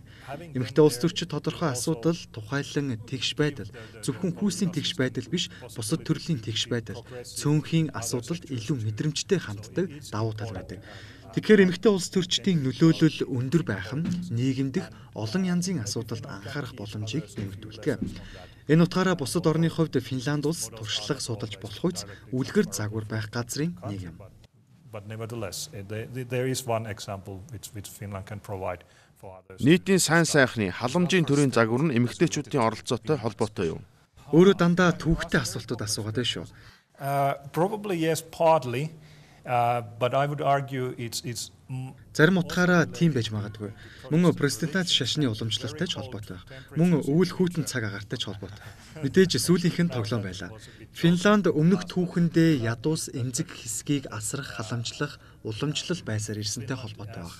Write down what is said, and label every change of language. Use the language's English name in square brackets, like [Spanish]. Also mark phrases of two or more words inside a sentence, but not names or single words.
[Mongolian] Эмэгтэй улс төрчид тодорхой асуудал тухайлан тэгш байдал, зөвхөн хүйсийн тэгш байдал биш, бусад төрлийн тэгш байдал, цөөнхийн асуудалд илүү мэдрэмжтэй ханддаг давуу тал байдаг. Тэгэхээр эмэгтэй улс төрчдийн нөлөөлөл өндөр байх нь нийгэмдэх олон янзын асуудалд анхаарах боломжийг нэмэгдүүлдэг. Энэ утгаараа бусад орны хувьд Финланд улс туршлага судалж болох үс үлгэр загвар байх газрын нэг юм. [English] But nevertheless, there is one example which Finland can provide for others. [Mongolian] Нийтийн сайн сайхны халамжийн төрийн загвар нь эмэгтэйчүүдийн оролцоотой холбоотой юу? Өөрөө дандаа түүхтэй асуултууд асуугаад байна шүү. [English] Probably yes, partly. But I would argue it's [Mongolian] Зарим утгаараа тийм байж магадгүй. Мөн президентац шашны уламжлалтай ч холбоотой байх. Мөн өвөл хүйтэн цаг агаартай ч холбоотой. Мэдээж сүүлийнх нь тоглоом байлаа. Финланд өмнөх түүхэндээ ядуус эмзэг хэсгийг асрах, халамжлах, уламжлал байсаар ирсэнтэй холбоотой баг.